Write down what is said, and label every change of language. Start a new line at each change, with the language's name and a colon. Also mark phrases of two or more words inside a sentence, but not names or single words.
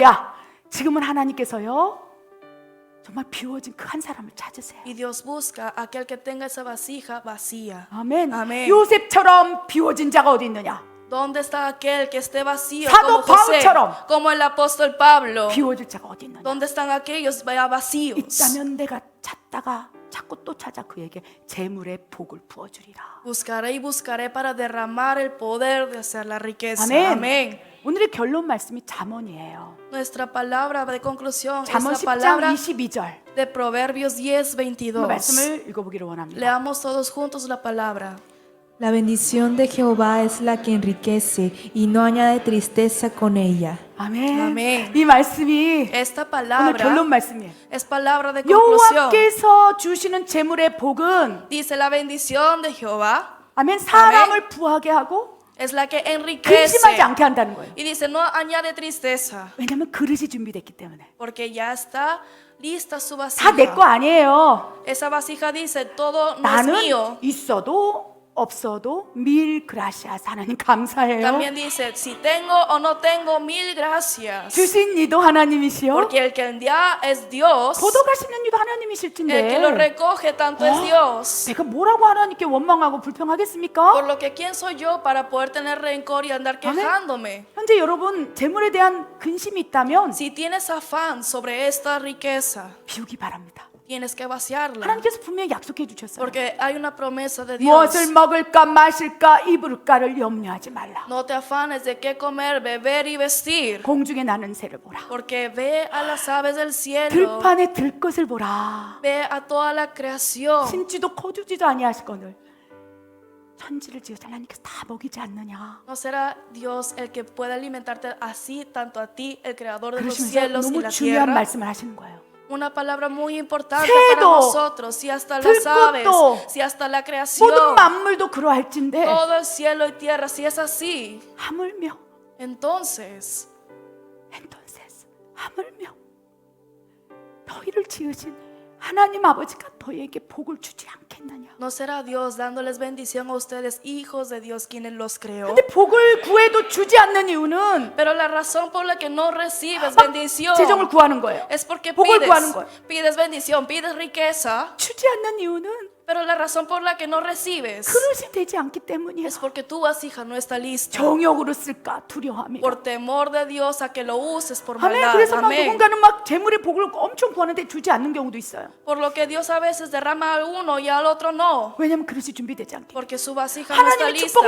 Korean: 할렐루야. 지금은 하나님께서요 정말 비워진 그 한 사람을 찾으세요.
Spanish: Y Dios busca a aquel que tenga esa vasija vacía.
Korean: 아멘. 아멘. 요셉처럼 비워진 자가 어디 있느냐?
Spanish: ¿Dónde está aquel que esté vacío
Korean: 사도
Spanish: como José,
Korean: 바울처럼.
Spanish: como el apóstol Pablo?
Korean: 비워질 자가 어디 있느냐?
Spanish: ¿Dónde están aquellos ya vacíos?
Korean: 있다면 내가 찾다가 자꾸 또 찾아 그에게 재물의 복을 부어주리라.
Spanish: Buscaré y buscaré para derramar el poder de hacer la riqueza.
Korean: 아멘.
Spanish: Amén.
Korean: 오늘의 결론 말씀이 잠언이에요.
Spanish: Nuestra palabra de conclusión es
Korean: 잠언
Spanish: la
Korean: 10장
Spanish: palabra
Korean: 22절.
Spanish: de Proverbios 그 10:22.
Korean: 말씀을 읽어보기를 원합니다.
Spanish: Leamos todos juntos la palabra. La bendición de Jehová es la que enriquece y no añade tristeza con ella.
Korean: 아멘. 아멘. 이 말씀이
Spanish: Esta
Korean: 오늘
Spanish: palabra
Korean: 결론 말씀이에요.
Spanish: es palabra de conclusión.
Korean: 여호와께서 주시는 재물의 복은
Spanish: Dice la bendición de Jehová
Korean: 아멘 사람을 부하게 하고
Spanish: es la que
Korean: 근심하지
Spanish: enriquece.
Korean: 않게 한다는 거예요.
Spanish: Y dice, no añade tristeza,
Korean: 왜냐하면 그릇이 준비됐기 때문에.
Spanish: porque ya está lista su
Korean: 다 내 거
Spanish: vasija.
Korean: 아니에요.
Spanish: Esa vasija dice, todo no es
Korean: 나는
Spanish: mío.
Korean: 있어도 없어도
Spanish: mil gracias
Korean: 하나님 감사해요.
Spanish: También dice, si tengo o no tengo, mil gracias.
Korean: 주신 이도 하나님이시요.
Spanish: Porque el que da es Dios,
Korean: 걷어가시는 이도 하나님이실
Spanish: el que lo
Korean: 텐데
Spanish: recoge tanto es Dios.
Korean: 내가 뭐라고 하나님께 원망하고 불평하겠습니까?
Spanish: Por lo que quién soy yo para poder tener rencor y andar quejándome.
Korean: 현재 여러분 재물에 대한 근심이 있다면
Spanish: Si tienes afán sobre esta riqueza,
Korean: 비우기 바랍니다.
Spanish: tienes que vaciarla.
Korean: 하나님께서 분명히 약속해 주셨어요.
Spanish: Porque hay una promesa de Dios.
Korean: 무엇을 먹을까 마실까 입을까를 염려하지 말라.
Spanish: No te afanes de qué comer, beber y vestir.
Korean: 공중에 나는 새를 보라.
Spanish: Porque ve a las aves del cielo,
Korean: 들판에 들 것을 보라.
Spanish: ve a toda la creación.
Korean: 심지도 거두지도 아니하시거늘 천지를 지으사 하나님께서 다 먹이지 않느냐.
Spanish: ¿No será Dios el que puede alimentarte así, tanto a ti, el creador de los
Korean: 그러시면서
Spanish: cielos y
Korean: 너무
Spanish: la
Korean: 중요한
Spanish: tierra?
Korean: 말씀을 하시는 거예요.
Spanish: Una palabra muy importante
Korean: 새도,
Spanish: para nosotros. Si hasta las aves,
Korean: 들꽃도,
Spanish: si hasta la creación,
Korean: 모든 만물도 그러할진데
Spanish: todo el cielo y tierra, si es así,
Korean: 하물며
Spanish: entonces
Korean: 하물며 너희를 지으신 하나님 아버지가 너희에게 복을 주지 않겠느냐.
Spanish: ¿no será Dios dándoles bendición a ustedes, hijos de Dios, quienes los creó?
Korean: 근데 복을 구해도 주지 않는 이유는
Spanish: Pero la razón por la que no recibes
Korean: 막
Spanish: bendición
Korean: 재정을 구하는 거예요.
Spanish: es porque
Korean: 복을 구하는 거예요.
Spanish: pides bendición, pides riqueza,
Korean: 주지 않는 이유는
Spanish: pero la razón por la que no recibes
Korean: 그릇이 되지 않기 때문이에요.
Spanish: es porque tu vasija no está lista.
Korean: 정욕으로 쓸까 두려워함이라.
Spanish: Por temor de Dios a que lo uses por
Korean: 아멘.
Spanish: maldad.
Korean: 그래서 막
Spanish: Amén.
Korean: 누군가는 막 재물의 복을 엄청 구하는데 주지 않는 경우도 있어요.
Spanish: Por lo que Dios a veces derrama al uno y al otro no.
Korean: 왜냐하면 그릇이 준비되지 않기.
Spanish: Porque su vasija no está
Korean: 하나님이 축복을